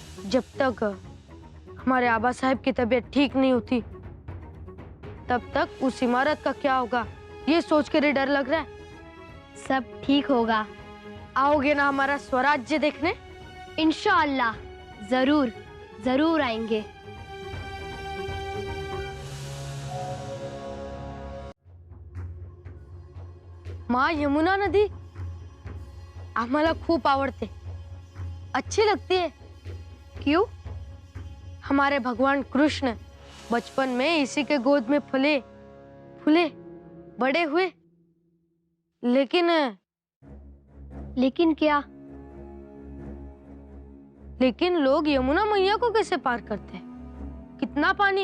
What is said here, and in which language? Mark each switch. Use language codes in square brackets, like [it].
[hi] जब तक हमारे आबा साहब की तबीयत ठीक नहीं होती तब तक उस इमारत का क्या होगा ये सोच कर ही डर लग रहा है. सब ठीक होगा. आओगे ना हमारा स्वराज्य देखने? इंशाअल्लाह जरूर जरूर आएंगे. [mr] माँ यमुना नदी आम्हाला खूप आवडते. [hi] अच्छी लगती है. क्यों? हमारे भगवान कृष्ण बचपन में इसी के गोद में फले फूले बड़े हुए. लेकिन क्या? लेकिन लोग यमुना मैया को कैसे पार करते हैं? कितना पानी.